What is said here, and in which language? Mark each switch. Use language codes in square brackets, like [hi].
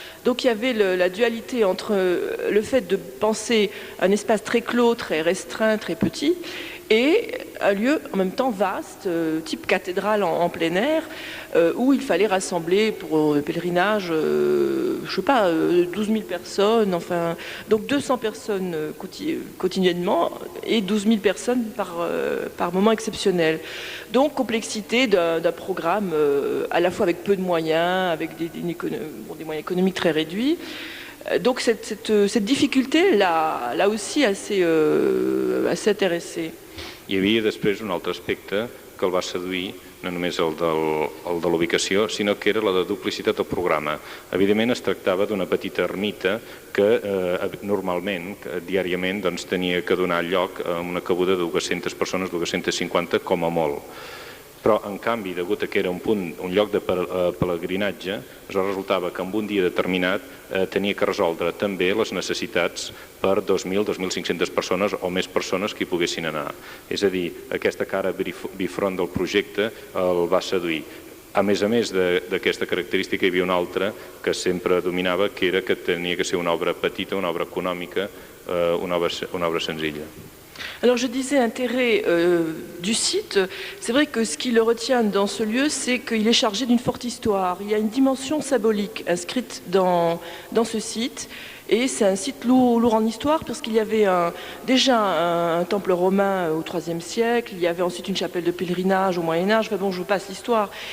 [fr] Donc il y avait la dualité entre le fait de penser un espace très clos, très restreint, très petit, et un lieu en même temps vaste, type cathédrale en plein air, où il fallait rassembler pour le pèlerinage, je sais pas, 12 000 personnes, enfin, donc 200 personnes quotidiennement et 12 000 personnes par moment exceptionnel. Donc complexité d'un programme à la fois avec peu de moyens, avec des moyens économiques très réduits. Donc cette difficulté l'a aussi assez intéressé. [ca] Hi havia després un altre aspecte que el va seduir, no només el de l'ubicació, sinó que era la de duplicitat del programa. Evidentment es tractava d'una petita ermita que normalment, diàriament, doncs, tenia que donar lloc a una cabuda de 200 persones, 250 com a molt. Però, en canvi, degut a que era un lloc de pelegrinatge, resultava que en un dia determinat tenia que resoldre també les necessitats per 2.000, 2.500 persones o més persones que hi poguessin anar. És a dir, aquesta cara bifront del projecte el va seduir. A més d'aquesta característica hi havia una altra que sempre dominava, que era que tenia que ser una obra petita, una obra econòmica, una obra senzilla. [fr] Alors je disais intérêt du site, c'est vrai que ce qui le retient dans ce lieu, c'est qu'il est chargé d'une forte histoire. Il y a une dimension symbolique inscrite dans ce site. Et c'est un site lourd en histoire parce qu'il y avait déjà un temple romain au IIIe siècle, il y avait ensuite une chapelle de pèlerinage au Moyen-Âge, enfin bon, je passe l'histoire.